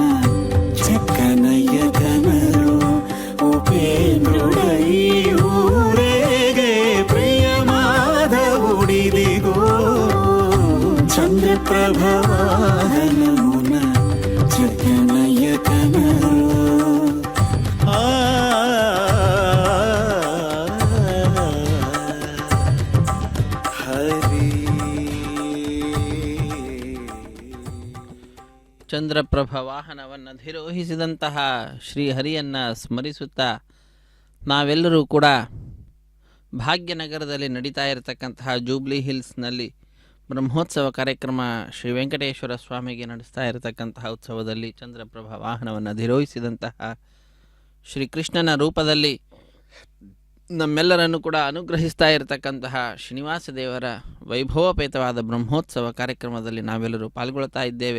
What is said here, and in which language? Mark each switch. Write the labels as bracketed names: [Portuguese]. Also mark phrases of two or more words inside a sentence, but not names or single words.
[Telugu] చక్కనయ్య కనరు ఉపేంద్రుడై ఊరేగే ప్రియ మాధవుడిదిగో చంద్రప్రభ వాహనమున చక్కనయ్య కనరు హరి [Kannada] ಚಂದ್ರಪ್ರಭ ವಾಹನವನ್ನು ಅಧಿರೋಹಿಸಿದಂತಹ ಶ್ರೀಹರಿಯನ್ನು ಸ್ಮರಿಸುತ್ತಾ ನಾವೆಲ್ಲರೂ ಕೂಡ ಭಾಗ್ಯನಗರದಲ್ಲಿ ನಡೀತಾ ಇರತಕ್ಕಂತಹ ಜೂಬ್ಲಿ ಹಿಲ್ಸ್ನಲ್ಲಿ ಬ್ರಹ್ಮೋತ್ಸವ ಕಾರ್ಯಕ್ರಮ ಶ್ರೀ ವೆಂಕಟೇಶ್ವರ ಸ್ವಾಮಿಗೆ ನಡೆಸ್ತಾ ಇರತಕ್ಕಂತಹ ಉತ್ಸವದಲ್ಲಿ ಚಂದ್ರಪ್ರಭ ವಾಹನವನ್ನು ಅಧಿರೋಹಿಸಿದಂತಹ ಶ್ರೀಕೃಷ್ಣನ ರೂಪದಲ್ಲಿ ನಮ್ಮೆಲ್ಲರನ್ನು ಕೂಡ ಅನುಗ್ರಹಿಸ್ತಾ ಇರತಕ್ಕಂತಹ ಶ್ರೀನಿವಾಸ ದೇವರ ವೈಭವೋಪೇತವಾದ ಬ್ರಹ್ಮೋತ್ಸವ ಕಾರ್ಯಕ್ರಮದಲ್ಲಿ ನಾವೆಲ್ಲರೂ ಪಾಲ್ಗೊಳ್ತಾ ಇದ್ದೇವೆ.